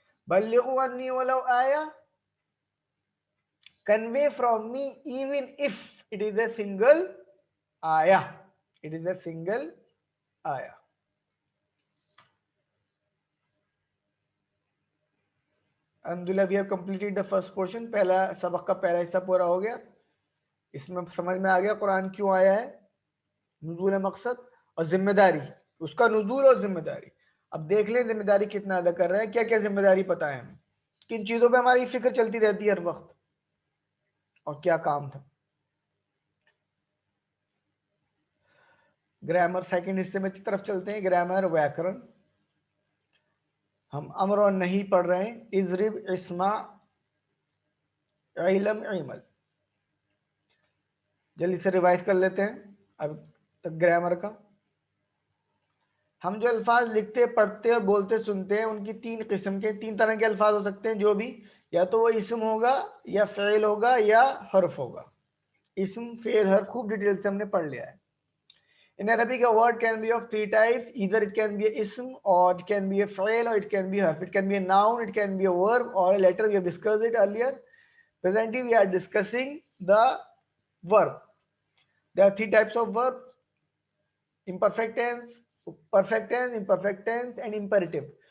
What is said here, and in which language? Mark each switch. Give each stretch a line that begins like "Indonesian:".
Arabic: Ballighu anni walau ayah,
English: convey from me even if it is a single ayah. It is a single ayah. Alhamdulillah, we have completed the first portion.
Urdu: پہلا سبق کا پہلا حصہ پورا ہو گیا. اس میں سمجھ میں آ گیا قرآن کیوں آیا ہے، نزول مقصد اور ذمہ داری، اس کا نزول اور ذمہ داری. اب دیکھ لیں ذمہ داری کتنا ادا کر رہے ہیں، کیا کیا ذمہ داری پتہ ہے ہمیں، کن چیزوں پہ ہماری فکر چلتی رہتی ہے ہر وقت، اور کیا کام تھا. گرامر سیکنڈ حصے میں طرف چلتے ہیں. گرامر ویاکرن. ہم امر اور نہیں پڑھ رہے ہیں.
Arabic: اضرب، اسمع، علم، عمل.
Urdu: جلدی سے ریوائز کر لیتے ہیں اب تک گرامر کا. ہم جو الفاظ لکھتے، پڑھتے اور بولتے سنتے ہیں ان کی تین طرح کے الفاظ ہو سکتے ہیں، جو بھی، یا تو وہ اسم ہوگا، یا فعل ہوگا، یا حرف ہوگا. اسم، فعل، حرف خوب ڈیٹیل سے ہم نے پڑھ لیا ہے.
English: In Arabic, a word can be of three types. Either it can be a ism, or it can be a fa'il, or it can be a harf. It can be a noun, it can be a verb, or a letter. We have discussed it earlier. Presently, we are discussing the verb. There are three types of verb: imperfect tense, perfect tense, imperfect tense, and imperative.